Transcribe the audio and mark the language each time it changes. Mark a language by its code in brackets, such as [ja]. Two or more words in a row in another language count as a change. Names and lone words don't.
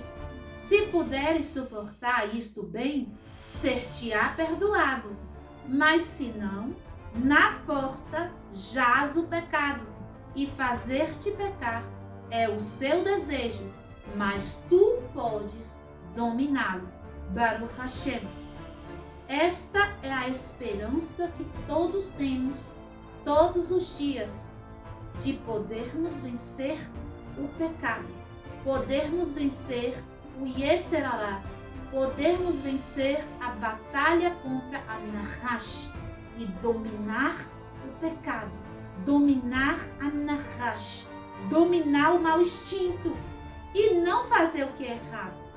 [pt] Se puderes suportar isto bem, ser-te-á perdoado. Mas se não, na porta jaz o pecado, e fazer-te pecar é o seu desejo, mas tu podes dominá-lo. [he] ברוך השם. [pt] Esta é a esperança que todos temos, todos os dias, de podermos vencer o pecado, podermos vencer o [he] יצר הרע, [pt] podermos vencer a batalha contra a Nahash e dominar o pecado, dominar a Nahash, dominar o mau instinto e não fazer o que é errado.